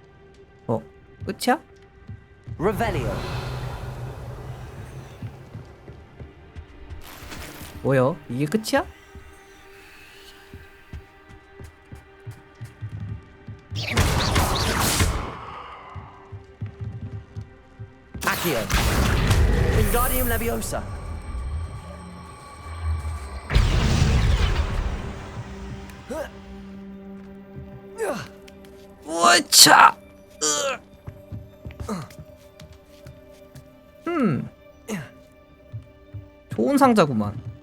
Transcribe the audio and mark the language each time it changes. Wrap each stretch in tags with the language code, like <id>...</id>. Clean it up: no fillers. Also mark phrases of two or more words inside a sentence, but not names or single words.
<ko>끝이야? Revelio. 뭐야? 이게 끝이야? Accio. Wingardium Leviosa. 우차. 좋은 상자구만.</ko>